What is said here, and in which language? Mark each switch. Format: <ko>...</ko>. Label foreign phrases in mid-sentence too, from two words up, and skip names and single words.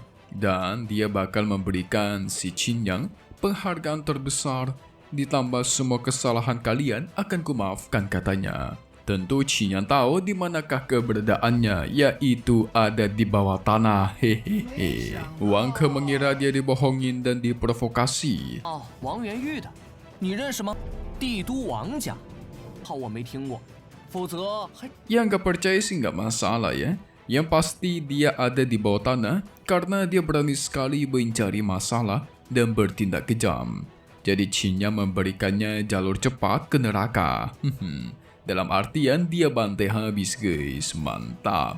<id>Dan dia bakal memberikan si Qin Yang penghargaan terbesar. Ditambah semua kesalahan kalian akan kumaafkan katanya. Tentu Qin Yang tahu di manakah keberadaannya, yaitu ada di bawah tanah. Hehehe. Wang Ke mengira dia dibohongin dan diprovokasi.</id> <zh>Wang 元玉的，你认识吗？帝都王家，怕我没听过，否则还……</zh> <id>Yang gak percaya sih gak masalah ya. Yang pasti dia ada di bawah tanah karena dia berani sekali mencari masalah dan bertindak kejam. Jadi Qin Yang memberikannya jalur cepat ke neraka. Dalam artian dia bantai habis guys, mantap.</id>